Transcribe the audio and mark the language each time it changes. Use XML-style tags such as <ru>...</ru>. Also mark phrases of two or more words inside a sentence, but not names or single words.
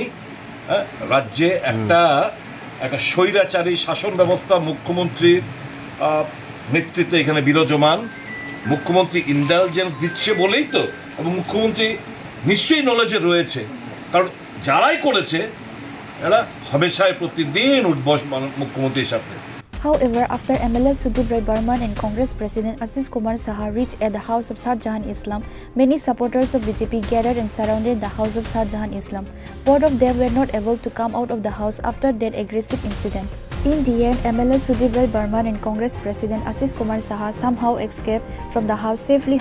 <bn>রাজ্যে একটা স্বৈরাচারী শাসন ব্যবস্থা মুখ্যমন্ত্রীর নেতৃত্বে এখানে বিরাজমান। মুখ্যমন্ত্রী ইন্টেলিজেন্স দিচ্ছে বলেই তো, এবং মুখ্যমন্ত্রী নিশ্চয়ই নলেজে রয়েছে, কারণ যারাই করেছে এরা হামেশাই প্রতিদিন উঠবস মুখ্যমন্ত্রীর সাথে।</bn> <en>However, after MLA Sudip Rai Barman and Congress President Asis Kumar Saha reached at the house of Shahjahan Islam, many supporters of BJP gathered and surrounded the house of Shahjahan Islam. Both of them were not able to come out of the house after that aggressive incident. In the end, MLA Sudip Rai Barman and Congress President Asis Kumar Saha somehow escaped from the house safely.</en>